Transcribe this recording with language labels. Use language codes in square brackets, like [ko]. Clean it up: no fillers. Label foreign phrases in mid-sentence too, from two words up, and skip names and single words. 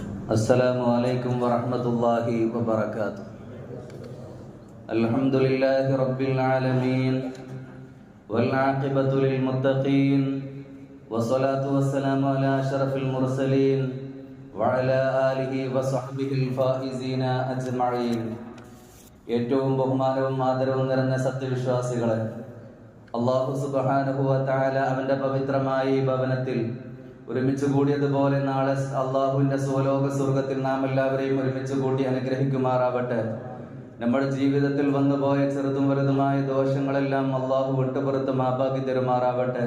[ar] السلام عليكم ورحمة الله وبركاته. الحمد لله رب العالمين والعاقبة للمتقين والصلاة والسلام على أشرف المرسلين وعلى آله وصحبه الفائزين أجمعين. [ml] ഏറ്റവും ബഹുമാനവും ആദരവും നിറഞ്ഞ സത്യവിശ്വാസികളെ, അല്ലാഹു [ar] سبحانه وتعالى [ml] അവന്റെ പവിത്രമായ ഈ ഭവനത്തിൽ ഒരുമിച്ച് കൂടിയതുപോലെ നാളെ അള്ളാഹുവിന്റെ സ്വലോക സ്വർഗത്തിൽ നാം എല്ലാവരെയും ഒരുമിച്ച് കൂട്ടി അനുഗ്രഹിക്കുമാറാവട്ടെ. നമ്മുടെ ജീവിതത്തിൽ വന്നുപോയ ചെറുതും വലുതുമായ ദോഷങ്ങളെല്ലാം അള്ളാഹു വിട്ടുപുറത്ത് മാപ്പാക്കി തരുമാറാവട്ടെ.